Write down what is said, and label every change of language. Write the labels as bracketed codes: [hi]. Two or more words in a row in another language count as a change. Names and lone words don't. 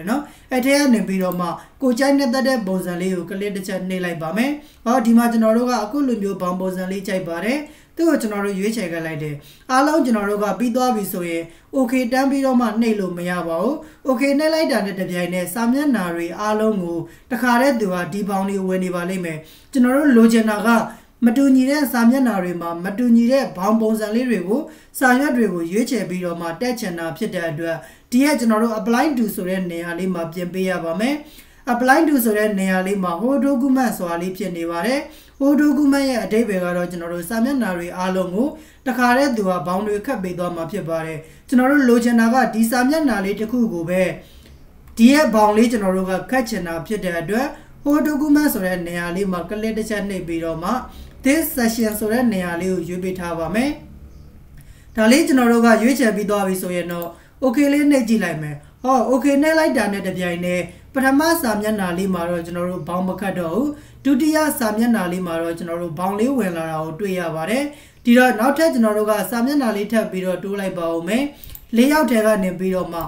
[my] เนาะအဲ့ထဲကနေပြီးတော့မှကိုကြိုက်နေတဲ့ပုံစံလေးကိုကလစ်တစ်ချက်နှိပ်လိုက်ပါမယ်ဟောဒီမှာကျွန်တော်တို့ကအခုလိုမျိုးဘောင်းပုံစံလေးကြိုက်ပါတယ်သူ့ကိုကျွန်တော်တို့ရွေးချယ်ခဲ့လိုက်တယ်အားလုံးကျွန်တော်တို့ကပြီးသွားပြီဆိုရင် okay တန်းပြီးတော့မှနှိပ်လို့မရပါဘူး okay နှိပ်လိုက်တာနဲ့တပြိုင်နက်စာမျက်နှာတွေအားလုံး ကိုတခါတည်းသူကဒီဘောင်းလေးဝင်နေပါလိမ့်မယ်ကျွန်တော်တို့လိုချင်တာကမတူညီတဲ့စာမျက်နှာတွေမှာမတူညီတဲ့ဘောင်းပုံစံလေးတွေကိုစာရွက်တွေကိုရွေးချယ်ပြီးတော့မှတက်ချင်တာဖြစ်တဲ့အတွက်ဒီရဲ့ကျွန်တော်တို့ [en] apply to [my] ဆိုတဲ့နေရာလေးမှာပြင်ပေးရပါမယ် [en] apply to [my] ဆိုတဲ့နေရာလေးမှာ [en] whole document [my] ဆိုတာလေးဖြစ်နေပါတယ် [en] whole document [my] ရဲ့အဓိပ္ပာယ်ကတော့ကျွန်တော်တို့စာမျက်နှာတွေအားလုံးကိုတ ခါတည်းသူကဘောင်းတွေခတ်ပေးသွားမှာဖြစ်ပါတယ်ကျွန်တော်တို့လိုချင်တာကဒီစာမျက်နှာလေးတစ်ခုကိုပဲဒီရဲ့ဘောင်းလေးကျွန် တော်တို့ကခတ်ချင်တာဖြစ်တဲ့အတွက် [en] whole document [my] ဆိုတဲ့နေရာလေးမှာကလစ်တစ်ချက်နှိပ်ပြီးတော့မှ [en] this session [my] ဆိုတဲ့နေရာလေးကိုရွေးပေးထားပါမယ်ဒါလေးကျွန်တော်တို့ကရွေးချယ်ပြီးသွားပြီဆိုရင်တော့ okay လေးနှိပ်ကြည့်လိုက်မယ်ဟော okay နှိပ်လိုက်တာနဲ့တပြိုင်နက်ပထမစာမျက်နှာလေးမှာတော့ကျွန်တော်တို့ဘောင်းမခတ်တော့ဘူးဒုတိယစာမျက်နှာလေးမှာတော့ကျွန်တော်တို့ဘောင်းလေးဝင်လာတာကိုတွေ့ရပါတယ်ဒီတော့နောက်ထပ်ကျွန်တော်တို့ကစာမျက်နှာလေးထပ်ပြီးတော့တိုးလိုက်ပါဦးမယ်layoutထဲကနေပြီးတော့မှ